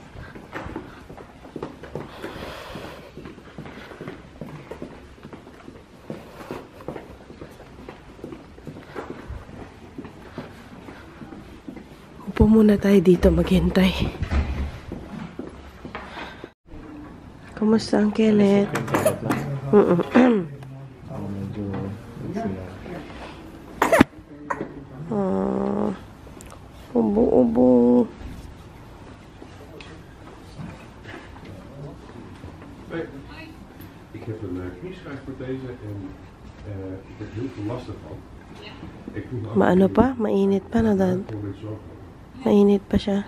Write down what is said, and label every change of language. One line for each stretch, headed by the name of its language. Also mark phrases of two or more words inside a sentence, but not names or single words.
Filipino: Upo muna tayo dito maghintay. Kumusta ang Kenneth? Medyo ubo-ubo.
Dutch: Ik heb een knieschijfprothese en ik heb heel veel last ervan.
Filipino: Maano pa? Mainit pa na, Dad? Mainit pa siya.